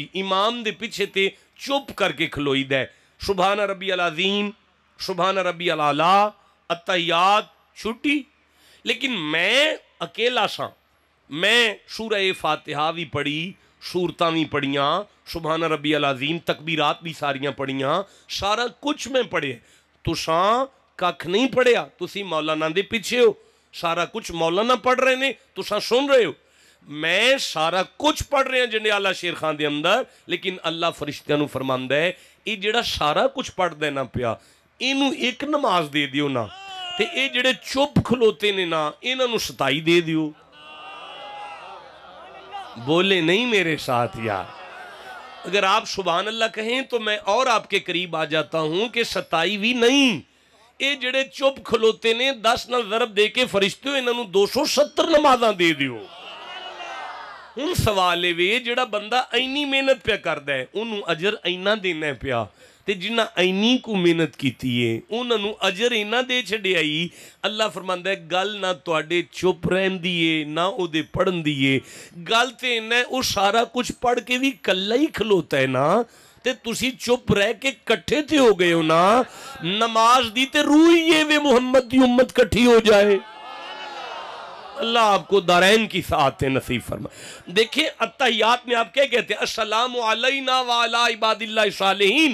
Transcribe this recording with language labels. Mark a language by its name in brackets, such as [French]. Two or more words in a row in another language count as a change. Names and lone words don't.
[Punjabi] امام دے پیچھے تے چپ کر کے کھلوئی دے، [Arabic] سبحان ربی العظیم، سبحان ربی العلیٰ، [Punjabi] التحیات، چھٹی۔ لیکن میں اکیلا سا، میں سورہ فاتحہ بھی پڑھی، سورتاں بھی پڑھیاں، [Arabic] سبحان ربی العظیم، [Punjabi] تکبیرات بھی ساریاں پڑھیاں، سارا کچھ میں پڑھے۔ تساں ککھ نہیں پڑھیا، تسی مولانا دے پیچھے ہو، سارا کچھ مولانا پڑھ رہے نے، تساں سن رہے ہو۔ میں سارا کچھ پڑھ رہے ہیں جنڈیالہ شیر خان دے اندر، لیکن اللہ فرشتیاں نو فرماندا ہے یہ جڑا سارا کچھ پڑھ دینا پیا، اینو ایک نماز دے دیو نا، تے اے جڑے چپ کھلوتے نے نا انہاں نو 27 دے دیو۔ [Urdu] بولے نہیں میرے ساتھ یار؟ اگر آپ سبحان اللہ کہیں تو میں اور آپ کے قریب آ جاتا ہوں [Punjabi] کہ 27 بھی نہیں، اے جڑے چپ کھلوتے نے 10 نال ضرب دے کے فرشتیوں انہاں نو 270 نمازاں دے دیو۔ ہن سوال ہے جڑا بندہ اینی محنت پہ کردا ہے انہوں اجر اینا دینا پیا، تے جنہ اینی کو محنت کیتی ہے انہوں نے اجر اینا دے چھڑے آئی۔ اللہ فرماندا ہے گل نہ تواڈے چپ رہن دیئے نہ او دے پڑھن دیئے، گل تے اینا ہے او سارا کچھ پڑھ کے بھی کلہ ہی کھلوتا ہے نا، تے تسی چپ رہ کے کٹھے تے ہو گئے ہو نا۔ نماز دی تے روئیے وے محمد دی امت کٹھی ہو جائے۔ [Urdu] اللہ آپ کو دارین کی سعادت نصیب فرمائے۔ دیکھیں التحیات میں آپ کیا کہتے ہیں؟ [Arabic] السلام علینا وعلی عباد اللہ الصالحین۔